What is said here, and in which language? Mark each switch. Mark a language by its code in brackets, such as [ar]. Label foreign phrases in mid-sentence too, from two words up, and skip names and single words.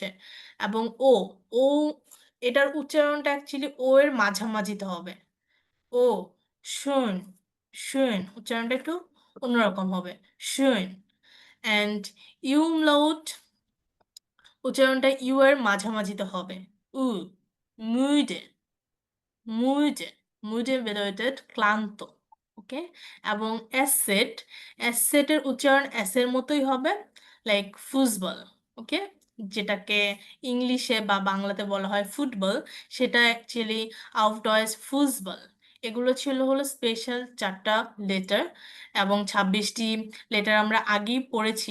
[bn] এবং ও ও এটার উচ্চারণটা অ্যাকচুয়ালি ও এর মাঝামাঝিতে হবে। ও শুন, শুন উচ্চারণটা একটু অন্যরকম হবে, শুন। অ্যান্ড ইউমলাউট উচ্চারণটা ইউ এর মাঝামাঝিতে হবে, উ। [de] müde, müde, müde bedeutet [bn] ক্লান্ত, ওকে। এবং অ্যাসেট, অ্যাসেটের উচ্চারণ অ্যাসের মতোই হবে, [en] like football, [bn] ওকে। যেটাকে ইংলিশে বা বাংলাতে বলা হয় ফুটবল, সেটা অ্যাকচুয়ালি [de] auf Deutsch Fußball. [bn] এগুলো ছিল হলো স্পেশাল 4টা লেটার এবং 26টি লেটার আমরা আগেই পড়েছি।